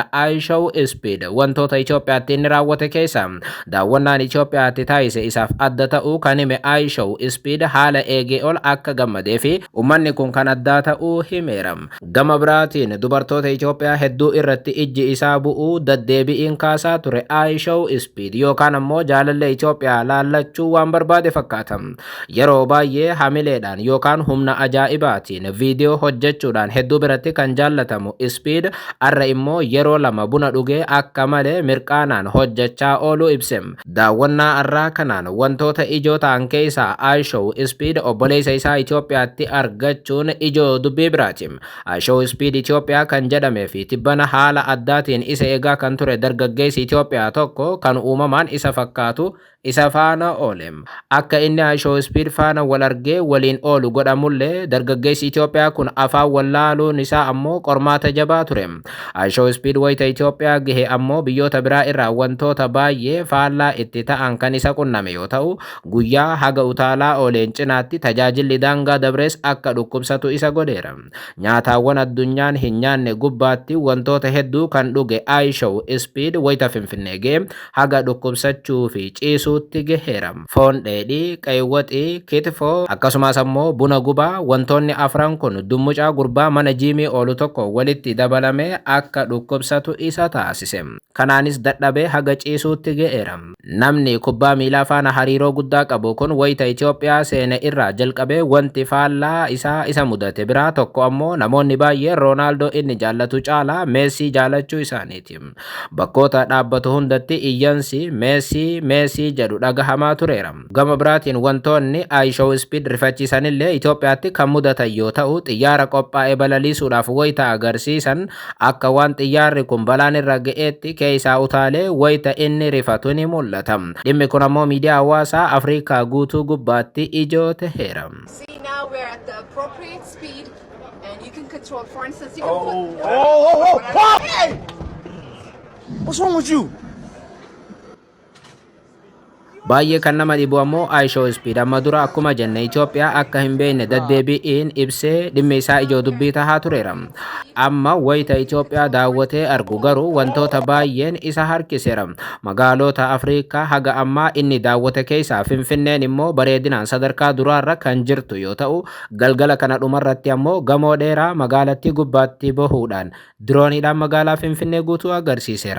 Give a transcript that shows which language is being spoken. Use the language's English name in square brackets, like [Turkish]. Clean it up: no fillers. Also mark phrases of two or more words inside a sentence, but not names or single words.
[Oromo] Aishow Speed wantoota Itoophiyaatti inni raawwate keessa daawwannaan Itoophiyaatti taasise isaaf adda ta'uu kan hime Aishow Speed haala eegee ol akka gammadee fi uummanni kun kan addaa ta'uu himeera. Gama biraatiin dubartoota Itoophiyaa hedduu irratti ijji isaa bu'uu daddeebi'iin kaasaa ture I show speed yookaan ammoo jaalallee Itoophiyaa laallachuu waan barbaade fakkaata. Yeroo baay'ee hamileedhaan yookaan humna ajaa'ibaatiin viidiyoo hojjechuudhaan hedduu biratti kan jaallatamu speed arra immoo yeroo lama buna dhugee akka malee mirqaanaan hojjechaa ooluu ibse. Daawwannaa arraa kanaan wantoota ijoo ta'an keessaa I show speed obboleessa isaa Itoophiyaatti argachuun ijoo dubbii biraati. I show speed Itoophiyaa kan jedhamee fi tibbana haala addaatiin isa eegaa kan ture dargaggeessi Itoophiyaa tokko kan uumamaan isa fakkaatu isa faana oole. Akka inni I show speed faana wal argee waliin oolu godhamullee dargaggeessi Itoophiyaa kun afaan wallaaluun isaa ammoo qormaata jabaa ture. I show speed wayita Itoophiyaa gahe ammoo biyyoota biraa irraa wantoota baay'ee faallaa itti ta'an kan isa qunname yoo ta'u guyyaa haga utaalaa ooleen cinaatti tajaajilli daangaa dabrees akka dhukkubsatu isa godheera. Nyaataawwan addunyaan hin nyaanne gubbaatti wantoota hedduu kan dhuge I show speed wayita Finfinnee gahe haga dhukkubsachuu fi ciisuutti gaheera. Foon dheedhii, qeewwaxii, kitifoo akkasumas ammoo buna gubaa wantoonni afran kun dummucaa gurbaa mana jiimii oolu tokko walitti dabalamee akka dhukkubsatu isa taasise. Kanaanis dadhabee haga ciisuutti gaheera. Namni kubbaa miilaa faana hariiroo guddaa qabu kun wayita Itoophiyaa seene irraa jalqabee wanti faallaa isa mudate biraa tokko ammoo namoonni baay'ee Roonaaldoo inni jaallatu caalaa Meesii jaallachuu isaaniiti. Bakkoota dhaabbatu hundatti iyyansi Meesii jedhu dhagahamaa tureera. Gama biraatiin wantoonni I show speed rifachiisanillee Itoophiyaatti kan mudatan yoo ta'u xiyyaara qophaa'ee balaliisuudhaaf wayita agarsiisan akka waan xiyyaarri kun balaan irra ga'eetti keessaa utaalee wayita inni rifatu ni mul'ata. Dhimmi kun ammoo miidiyaa hawaasaa Afrikaa guutuu gubbaatti ijoo ta'eera. [English] See, now we're at the appropriate speed and you can control, for instance, you can Pop! Hey! What's wrong with you? [Oromo] Baay'ee kan nama dhibu ammoo I show speed amma dura akkuma jenne Itoophiyaa akka hin beekne daddeebi'iin ibsee dhimmi isaa ijoo dubbii tahaa tureera. Amma wayita Itoophiyaa daawwatee argu garuu wantoota baay'een isa harkiseera. Magaalota Afrikaa haga ammaa inni daawwate keessaa Finfinneen immoo bareedinaan sadarkaa duraarra kan jirtu yoo ta'u galgala kana dhumarratti ammoo gamoo dheeraa magaalattii gubbaatti bahuudhaan dirooniidhaan magaalaa Finfinnee guutuu agarsiiseera.